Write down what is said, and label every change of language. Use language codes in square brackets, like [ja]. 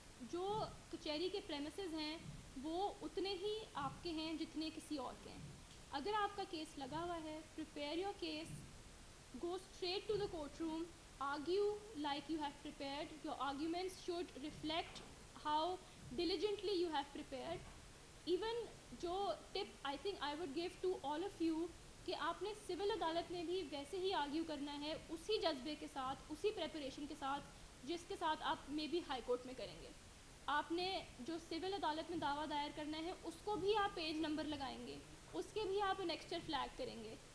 [ur] جو کچہری کے پریمیسز ہیں وہ اتنے ہی آپ کے ہیں جتنے کسی اور کے ہیں. اگر آپ کا کیس لگا ہوا ہے, [en] prepare your case, go straight to the courtroom, argue like you have prepared. Your arguments should reflect how diligently you have prepared. [ur] Even جو [en] tip I think I would give to all of you, [ur] کہ آپ نے civil عدالت میں بھی ویسے ہی argue کرنا ہے, اسی جذبے کے ساتھ, اسی پریپریشن کے ساتھ جس کے ساتھ آپ مے بی ہائی کورٹ میں کریں گے. آپ نے جو سول عدالت میں دعویٰ دائر کرنا ہے اس کو بھی آپ پیج نمبر لگائیں گے, اس کے بھی آپ انیکسچر فلیگ کریں گے.